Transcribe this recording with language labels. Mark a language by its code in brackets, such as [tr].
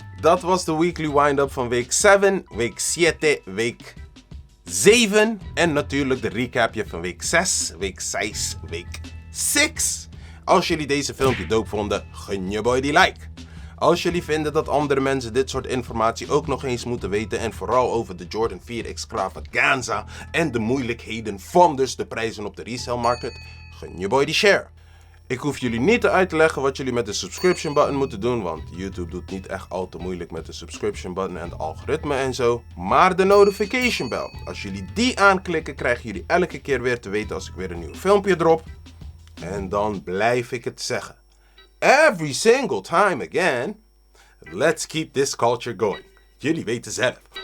[nl] Dat was de Weekly Windup van week 7, week 7, week 7. En natuurlijk de recapje van week 6, week 6, week 6. Als jullie deze filmpje dope vonden, gun je boy die like. Als jullie vinden dat andere mensen dit soort informatie ook nog eens moeten weten, en vooral over de Jordan 4 extravaganza en de moeilijkheden van dus de prijzen op de resale market, gun je boy die share. Ik hoef jullie niet uit te leggen wat jullie met de subscription button moeten doen, want YouTube doet niet echt al te moeilijk met de subscription button en de algoritme en zo. Maar de notification bell, als jullie die aanklikken, krijgen jullie elke keer weer te weten als ik weer een nieuw filmpje drop. En dan blijf ik het zeggen. [en] Every single time again, let's keep this culture going. [nl] Jullie weten zelf.